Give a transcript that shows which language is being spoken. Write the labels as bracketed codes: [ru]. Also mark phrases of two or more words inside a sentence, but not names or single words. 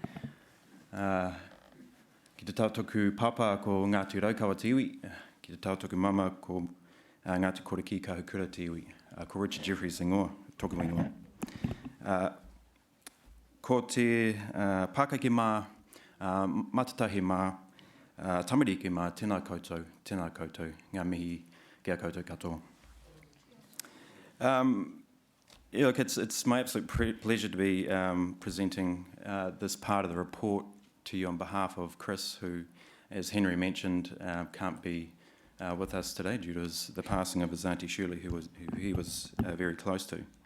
[mi] Ki te tautoku papa ko Ngāti Raukawa te iwi, ki te tautoku mama ko Ngāti Koreki Kahukura te iwi, ko Richard Jeffries ingoa, toku ingoa. Ko te Pākake mā, matatahi mā, tamariki mā, tēnā koutou, ngā mihi kia koutou katoa. [en] Look, it's my absolute pleasure to be presenting this part of the report to you on behalf of Chris, who, as Henry mentioned, can't be with us today due to the passing of his auntie Shirley, who he was very close to.